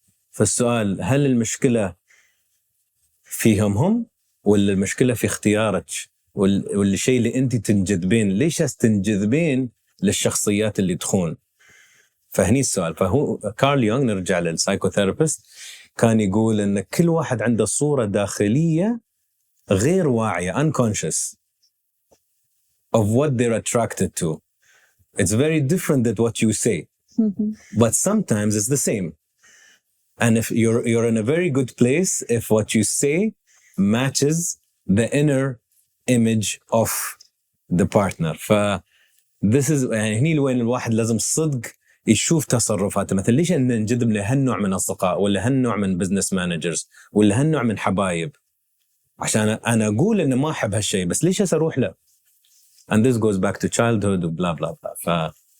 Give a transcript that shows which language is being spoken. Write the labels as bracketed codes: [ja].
[ar] فالسؤال هل المشكلة فيهم هم ولا المشكلة في اختيارك والشيء اللي أنت تنجذبين؟ ليش تنجذبين للشخصيات اللي تخون؟ فهني السؤال. فهو كارل يونغ نرجع للسايكوثيرابيست كان يقول أن كل واحد عنده صورة داخلية غير واعية [en] unconscious of what they're attracted to. It's very different than what you say, but sometimes it's the same. And if you're in a very good place if what you say matches the inner image of the partner. this is [ar] يعني هني وين الواحد لازم صدق يشوف تصرفاته. مثلا ليش ننجذب لهالنوع من أصدقاء ولا هالنوع من [en] business managers [ar] ولا هالنوع من حبايب؟ عشان أنا أقول إن ما أحب هالشيء بس ليش أروح له؟ [en] and this goes back to childhood [ar] وبلا بلا بلا.